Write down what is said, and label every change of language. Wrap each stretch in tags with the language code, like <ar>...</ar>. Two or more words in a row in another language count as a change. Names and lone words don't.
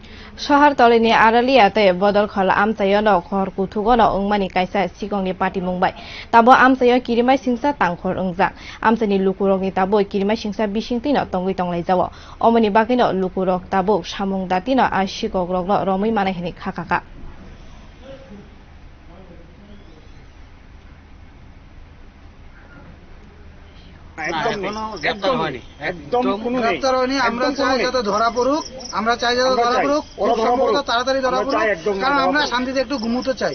<trp>शहरतलिनि आरालियाते बदल खल आमचायनो खर कुथुगनो अंगमानि कायसा सिगंनि पार्टी मुंबाय ताबो आमचाय किरिमाय सिंसा तांखर अंजा आमचानि लुकुरकनि ताबो किरिमाय सिंसा बिसिंतिनो तंगै तंलाय जाव अमनि बाकिनो लुकुरक ताबो सामुं दातिनो आ सिगogrokno रमै मानायनि खाखाका</trp> <bn>গ্রেপ্তার হয়নি। আমরা চাই যাতে ধরা পড়ুক, তাড়াতাড়ি ধরা পড়ুক, কারণ আমরা শান্তিতে একটু ঘুমোতে চাই।</bn>